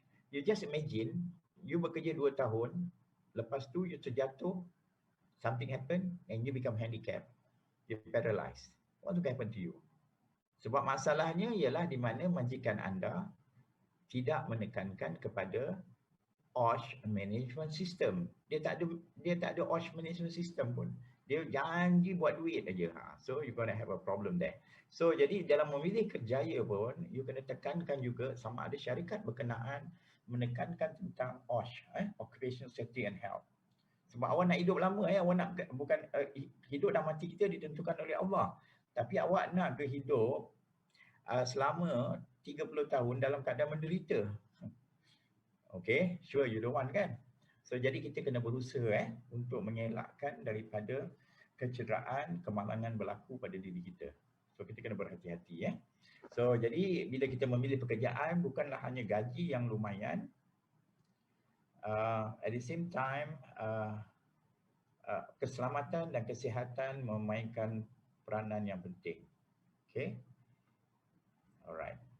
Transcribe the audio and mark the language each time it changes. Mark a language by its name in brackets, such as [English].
[English] You just imagine, you [Malay] bekerja 2 tahun, lepas tu [English] you terjatuh, something happen and you become handicapped, you're paralyzed. What will happen to you? [Malay] Sebab masalahnya ialah di mana majikan anda tidak menekankan kepada OSH management system. Dia tak ada OSH management system pun. Dia janji buat duit aja. [English] So you gonna have a problem there. [Malay] So jadi dalam memilih kerjaya pun, you kena tekankan juga sama ada syarikat berkenaan menekankan tentang OSH, Occupational Safety and Health. Sebab awak nak hidup lama, awak nak bukan hidup dan mati kita ditentukan oleh Allah. Tapi awak nak ke hidup selama 30 tahun dalam keadaan menderita. [English] Okay, sure you don't want kan? [Malay] So jadi kita kena berusaha untuk mengelakkan daripada kecederaan, kemalangan berlaku pada diri kita. So kita kena berhati-hati So jadi bila kita memilih pekerjaan, bukanlah hanya gaji yang lumayan. [English] At the same time [Malay] keselamatan dan kesihatan memainkan peranan yang penting. Okay. Alright.